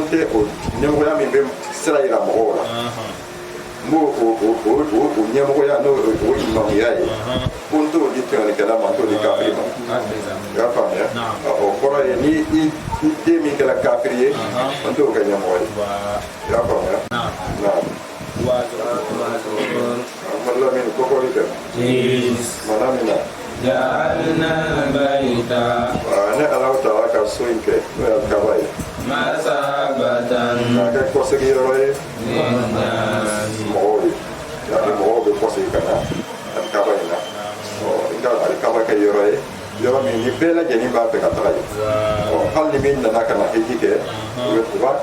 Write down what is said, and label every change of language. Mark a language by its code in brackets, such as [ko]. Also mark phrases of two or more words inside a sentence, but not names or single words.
[bm] tɛ o ɲɛmɔgɔya min bɛ sira yira mɔgɔw la n b'o o ɲɛmɔgɔya n'o o imamuya ye ko n t'o di tɛŋɛnikɛla ma n t'o di kafiri ma i y'a faamuya o kɔrɔ ye ni i den min kɛra kafiri ye n t'o kɛ ɲɛmɔgɔ ye i y'a faamuya Muhammad Lamin Kokolika Manamina [ar] جعلنا البيت [bm] ne alaw taala ka so in kɛ n'o ye kaba ye [ar] مثابة [bm] k'a kɛ kɔsegi yɔrɔ ye [ar] للناس [bm] mɔgɔw ye yani mɔgɔw bɛ kɔsegi ka na alikaba in na i ka alikaba kɛ yɔrɔ ye yɔrɔ min ni bɛɛ lajɛlen b'a fɛ ka taga ye hali ni min nana ka na hiji kɛ u b'a